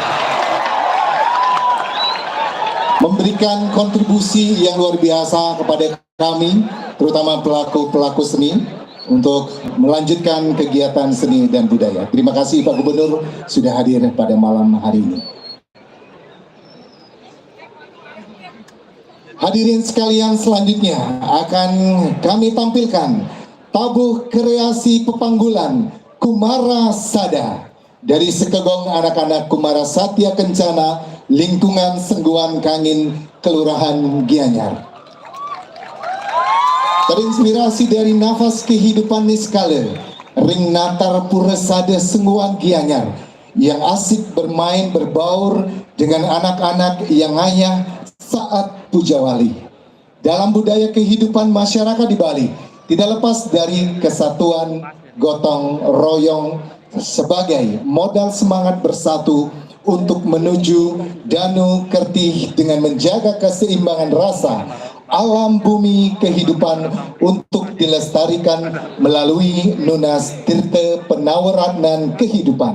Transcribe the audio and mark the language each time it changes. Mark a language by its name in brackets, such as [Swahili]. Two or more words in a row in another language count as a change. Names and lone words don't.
[Indonesian] Memberikan kontribusi yang luar biasa kepada kami, terutama pelaku-pelaku seni, untuk melanjutkan kegiatan seni dan budaya. Terima kasih Pak Gubernur sudah hadir pada malam hari ini. Hadirin sekalian, selanjutnya akan kami tampilkan tabuh kreasi pepanggulan Kumara Sada dari Sekegong anak-anak Kumara Satya Kencana, lingkungan Sengguan Kangin, Kelurahan Gianyar. Terinspirasi dari nafas kehidupan Niskale, [Balinese] Ring Natar Puresade [Indonesian] Sengguan Gianyar, yang asik bermain berbaur dengan anak-anak yang ngayah saat puja wali. Dalam budaya kehidupan masyarakat di Bali, tidak lepas dari kesatuan gotong royong sebagai modal semangat bersatu untuk menuju Danu Kertih dengan menjaga keseimbangan rasa alam bumi kehidupan untuk dilestarikan melalui [Balinese] Nunas Tirta [Indonesian] Penawaratnan Kehidupan.